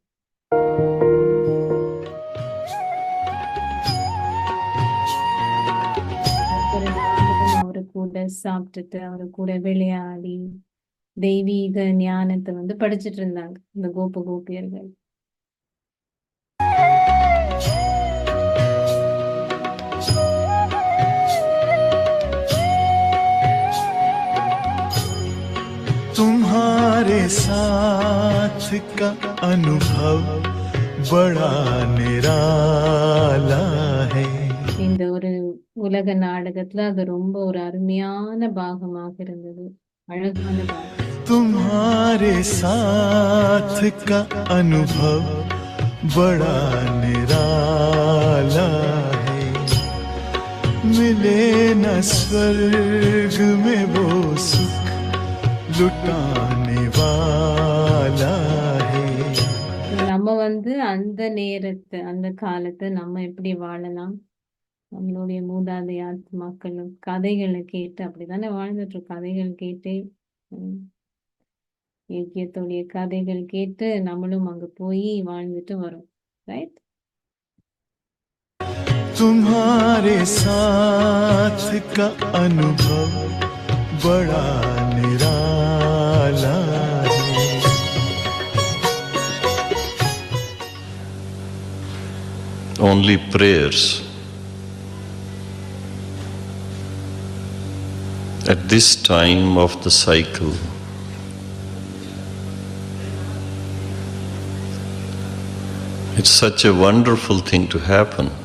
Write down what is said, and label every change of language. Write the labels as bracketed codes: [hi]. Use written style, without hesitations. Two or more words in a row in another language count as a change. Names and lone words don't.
[ta] அவரு கூட சாப்பிட்டுட்டு அவரு கூட விளையாடி தெய்வீக ஞானத்தை வந்து படிச்சுட்டு இருந்தாங்க இந்த கோபியர்கள். [hi] तुम्हारे साथ का अनुभव बड़ा निराला है. [ta] இந்த ஒரு உலக நாடகத்துல அது ரொம்ப ஒரு அருமையான பாகமாக இருந்தது, அழகான பாகம். [hi] तुम्हारे साथ का अनुभव बड़ा निराला है. मिले न स्वर्ग में वो सुख लुटाने वाला है. [ta] நம்ம வந்து அந்த நேரத்தை அந்த காலத்தை நம்ம எப்படி வாழலாம், நம்மளுடைய மூதாதை ஆத்மாக்களும் கதைகளை கேட்டு அப்படித்தானே வாழ்ந்துட்டு இருக்கோம். கதைகள் கேட்டு இயக்கியத்துடைய கதைகள் கேட்டு நம்மளும் அங்க போய் வாழ்ந்துட்டு வரோம். ரைட்? [hi] तुम्हारे साथ का अनुभव बड़ा निराला है. [en] Only prayers At this time of the cycle, it's such a wonderful thing to happen.